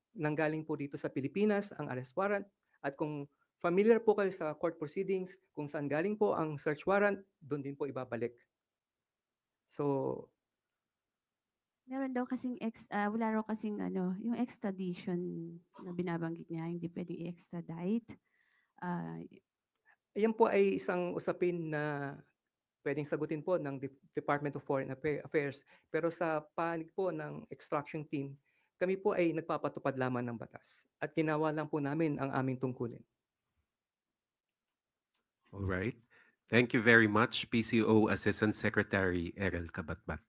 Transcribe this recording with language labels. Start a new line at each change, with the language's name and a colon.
Filipino: Nanggaling po dito sa Pilipinas ang arrest warrant at kung familiar po kayo sa court proceedings, kung saan galing po ang search warrant, doon din po ibabalik. So, meron daw kasing wala raw kasing yung extradition na binabanggit niya, hindi pwedeng i-extradite. Ayan po ay isang usapin na pwedeng sagutin po ng Department of Foreign Affairs. Pero sa panig po ng extraction team, kami po ay nagpapatupad lamang ng batas at ginawa lang po namin ang aming tungkulin.
English: All right. Thank you very much, PCO Assistant Secretary Errol Kabatbat.